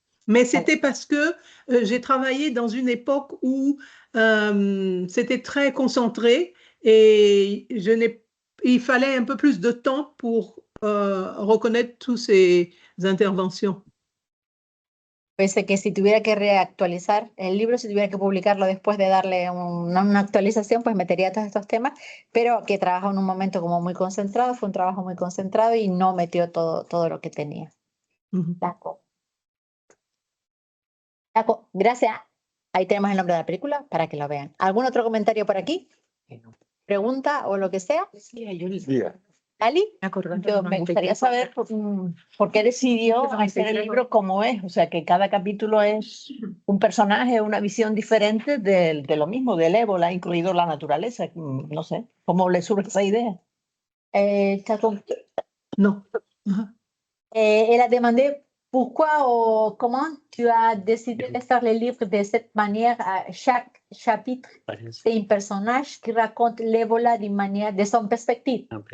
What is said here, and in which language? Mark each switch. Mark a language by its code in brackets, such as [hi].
[fr] Mais c'était parce que j'ai travaillé dans une époque où c'était très concentré et il fallait un peu plus de temps pour reconnaître toutes ces interventions. [es] Pensé que si tuviera que reactualizar el libro, si tuviera que publicarlo después de darle una actualización, pues metería todos estos temas, pero que trabajó en un momento como muy concentrado, fue un trabajo muy concentrado y no metió todo lo que tenía. [fr] D'accord. D'accord, [es] gracias. Ahí tenemos el nombre de la película para que lo vean. ¿Algún otro comentario por aquí? ¿Pregunta o lo que sea? Ali, Yo me gustaría saber por qué decidió hacer el libro como es, o sea, que cada capítulo es un personaje, una visión diferente de lo mismo, del ébola, incluido la naturaleza. No sé, ¿cómo le surge esa idea? [fr] Non. Elle a demandé pourquoi ou comment tu as décidé de faire le livre de cette manière. Chaque chapitre, c'est un personnage qui raconte l'ébola de son perspective.